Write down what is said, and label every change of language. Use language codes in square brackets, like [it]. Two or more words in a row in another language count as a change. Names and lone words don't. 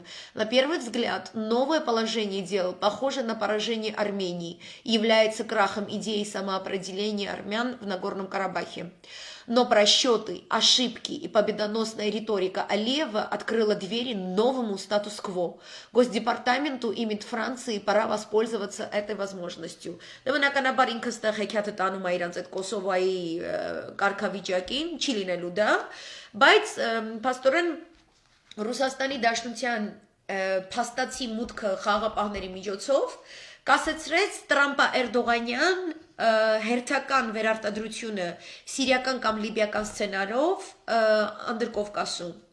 [ru] На первый взгляд, новое положение дел похоже на поражение Армении и является крахом идеи самоопределения армян в Нагорном Карабахе. Но просчеты, ошибки и победоносная риторика Алиева открыла двери новому статус-кво. Госдепартаменту и МИД Франции пора воспользоваться этой возможностью. [hy] Բնականաբար ինքը ստեղ հեքիաթը տանում է իրանց այդ Կոսովոյի կարգավիճակին, չի լինելու դա, բայց փաստորեն Ռուսաստանի Դաշնության փաստացի մուտքը խաղապահների միջոցով կասեցրեց Տրամպա-Էրդողանյան հերթական վերարտադրությունը սիրիական կամ լիբիական սցենարով Անդրկովկասում։